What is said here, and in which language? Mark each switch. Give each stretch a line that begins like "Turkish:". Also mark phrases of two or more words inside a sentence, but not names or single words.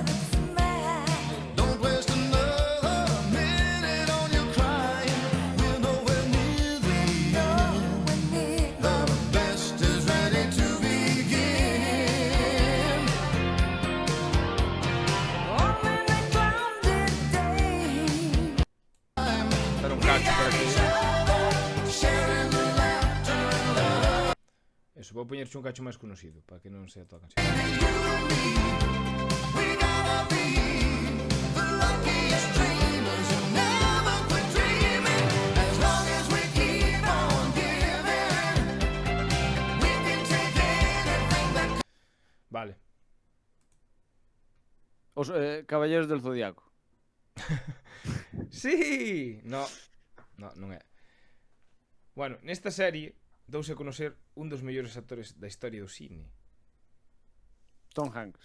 English: Don't waste another minute on your crying. We're nowhere near the end. The best is ready to begin.
Galician: Era un cacho por aquí.
English: Sharing the laughter and love.
Galician: Eso, vou poñerche un cacho máis conocido, para que non sea toda a canción.
English: We gotta be the luckiest dreamers who never quit dreaming. As long as we keep on giving, we can take anything that
Galician: Vale. Os Caballeros del Zodiaco. Sí! No, non é. Bueno, nesta serie douse a conocer un dos mellores actores da historia do cine. Tom Hanks.